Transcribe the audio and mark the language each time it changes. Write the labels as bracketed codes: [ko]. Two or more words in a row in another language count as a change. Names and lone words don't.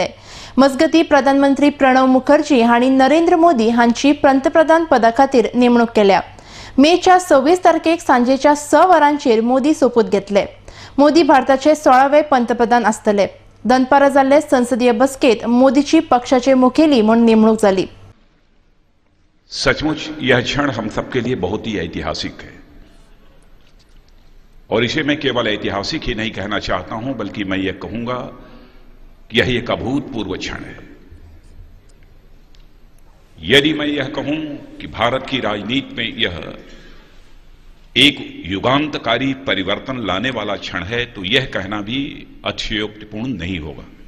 [kok] मजगतीं प्रधानमंत्री प्रणव मुखर्जी हांणी नरेंद्र मोदी हांची पंतप्रधान पदा खातीर नेमणूक केल्या. मेच्या 26 तारखेक सांजेच्या 6 वरांचेर मोदी सोपूत घेतले. मोदी भारताचे 16वे पंतप्रधान आसतले. दनपारा जाल्ले संसदीय बसकेत मोदीची पक्षाचे मुखेली म्हूण नेमणूक जाली. [hi] सचमुच यह क्षण हम सबके लिए बहुत ही ऐतिहासिक है और इसे मैं केवल ऐतिहासिक ही नहीं कहना चाहता हूं, बल्कि मैं यह कहूंगा कि यह एक अभूतपूर्व क्षण है. यदि मैं यह कहूं कि भारत की राजनीति में यह एक युगांतकारी परिवर्तन लाने वाला क्षण है, तो यह कहना भी अतिशयोक्तिपूर्ण नहीं होगा.